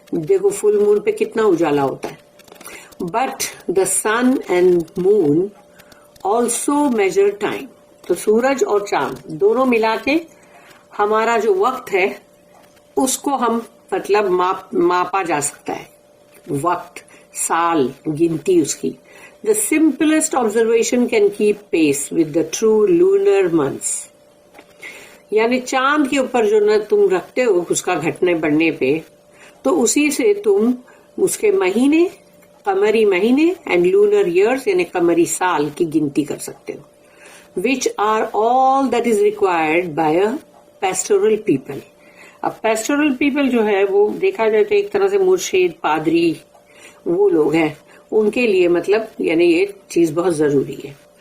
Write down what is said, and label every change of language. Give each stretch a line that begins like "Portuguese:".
Urdu: دیکھو فل مون پہ کتنا اجالا ہوتا ہے.
English: but the sun and moon also measure time,
Urdu: تو سورج اور چاند دونوں ملا کے ہمارا جو وقت ہے اس کو ہم مطلب ماپا جا سکتا ہے. وقت، سال، گنتی اس کی.
English: The simplest observation can keep pace with the true lunar months.
Urdu: یعنی چاند کے اوپر جو نہ تم رکھتے ہو اس کا گھٹنے بڑھنے پہ، تو اسی سے تم اس کے مہینے، قمری مہینے اینڈ لونر ایئرس یعنی قمری سال کی گنتی کر سکتے ہو.
English: which are all that is required by a pastoral people.
Urdu: اب پیسٹورل پیپل جو ہے وہ دیکھا جائے تو ایک طرح سے مرشد، پادری، وہ لوگ ہیں، ان کے لیے مطلب یعنی یہ چیز بہت ضروری ہے.